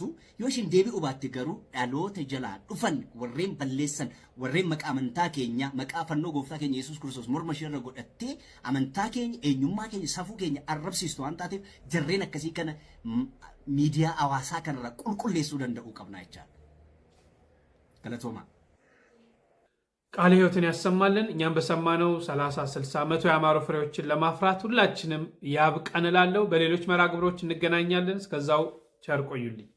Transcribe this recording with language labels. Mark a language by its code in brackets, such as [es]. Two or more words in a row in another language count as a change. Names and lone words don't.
[om] Yoo isheen deebi'u baatte garuu dhaloota jalaa dhufan warreen balleessan warreen maqaa amantaa keenya maqaa fannoo gooftaa keenya Yesuus Kiristoos morma ishee irra godhattee amantaa keenya eenyummaa keenya safuu keenya arrabsiistu waan taateef jarreen akkasii kana miidiyaa hawaasaa kanarraa qulqulleessuu danda'uu qabna jechaadha. [am] ቃለ ሕይወትን ያሰማልን። እኛም በሰማነው 30፣ 60፣ 100 ያማሩ ፍሬዎችን ለማፍራት ሁላችንም ያብቃን እላለሁ። በሌሎች መርሃ ግብሮች እንገናኛለን። እስከዛው ቸር ቆዩልኝ።